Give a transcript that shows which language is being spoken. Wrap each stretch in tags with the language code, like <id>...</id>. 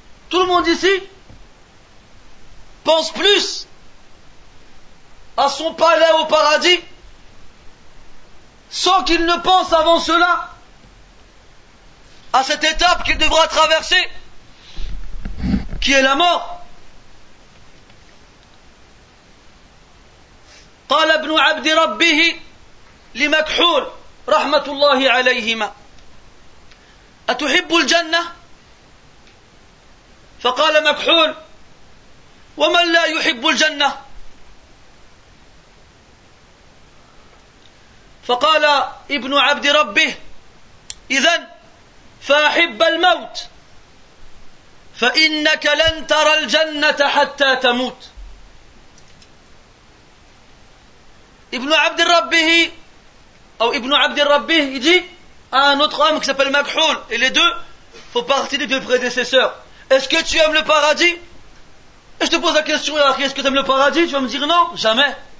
<fr>Tout le monde ici pense plus à son palais au paradis sans qu'il ne pense avant cela à cette étape qu'il devra traverser, qui est la mort.</fr> <ar>قال ابن عبد ربه لمكحول رحمة الله عليهما: أتحب الجنة؟ فقال مكحول: ومن لا يحب الجنة؟ فقال ابن عبد ربه: إذن فأحب الموت فإنك لن ترى الجنة حتى تموت.</ar> <fr>Ibn Abd Rabbih, ou Ibn Abd Rabbih, il dit à un autre homme qui s'appelle Makhoul, et les deux font partie des deux prédécesseurs: est-ce que tu aimes le paradis? Et je te pose la question, est-ce que tu aimes le paradis? Tu vas me dire non, jamais.</fr>